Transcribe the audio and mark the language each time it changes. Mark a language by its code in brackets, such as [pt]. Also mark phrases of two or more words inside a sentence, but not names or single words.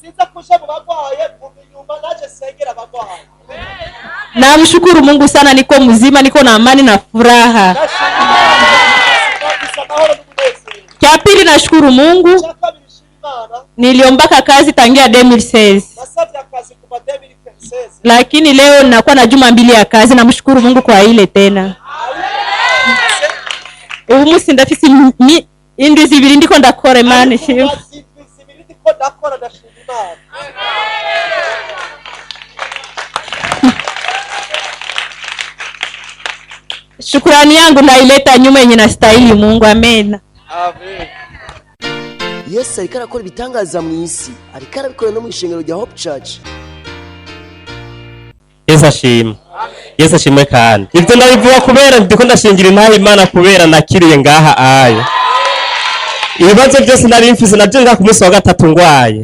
[sw] Namshukuru Mungu sana, niko mzima, niko na amani na furaha. Cha pili nashukuru Mungu. Niliombaka kazi tangia 2016. Lakini leo ninakuwa na juma 2 ya kazi, namshukuru Mungu kwa ile tena. [rn] Ubu sindafisi indwi zibiri ndiko ndakora Imana shiwe. [sw] Shukrani yangu naileta nyuma yenye nastahili Mungu. Amen. Amen. [rn] Yesu ariko arakora ibitangaza mu isi, ariko arabikora no mu ishengero rya Hope Church. Yesu ashimwe. Yesu ashimwe kandi. Ibyo ndabivuga kubera ndiko ndashingira intahe Imana kubera nakiriye ngaha ayo. Ibibazo byose nari mfise najenga ku munsi wa 3 ngwaye.